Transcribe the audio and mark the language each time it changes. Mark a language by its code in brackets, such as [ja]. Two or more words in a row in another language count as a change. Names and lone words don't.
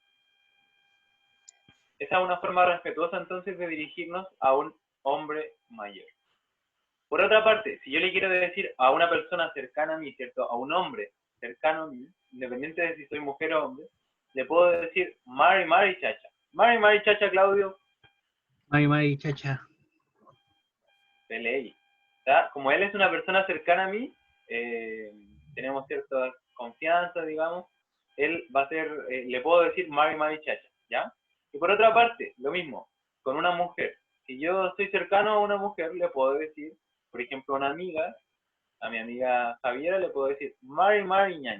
[es] Esa es una forma respetuosa entonces de dirigirnos a un hombre mayor. Por otra parte, si yo le quiero decir a una persona cercana a mí, ¿cierto? A un hombre cercano a mí, independiente de si soy mujer o hombre, le puedo decir [arn] Mari Mari Chacha. Mari Mari Chacha, Claudio. Mari Mari Chacha. [es] PLI. ¿Ya? Como él es una persona cercana a mí, tenemos cierta confianza, digamos, él va a ser, le puedo decir [arn] Mari Mari Chacha, [es] ¿ya? Y por otra parte, lo mismo, con una mujer. Si yo estoy cercano a una mujer, le puedo decir, por ejemplo, a una amiga, a mi amiga Javiera, le puedo decir [arn] Mari Mari Ñaña.